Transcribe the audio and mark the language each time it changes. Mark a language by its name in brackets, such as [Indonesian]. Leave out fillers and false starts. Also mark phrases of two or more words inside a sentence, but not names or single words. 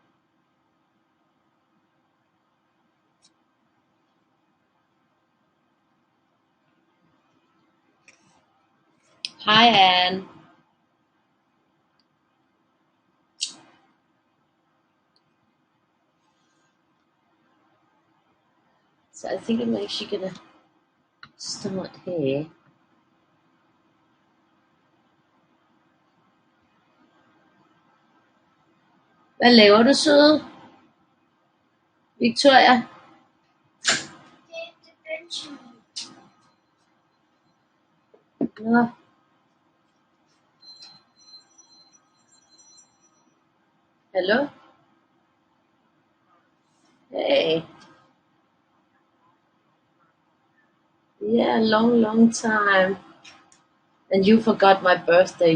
[English] Hi Anne. So I think I'm actually gonna start here. [Danish] Hvad laver du, søde? Victoria? Nå. [English] Hello? Hey. Yeah, long time. And you forgot my birthday.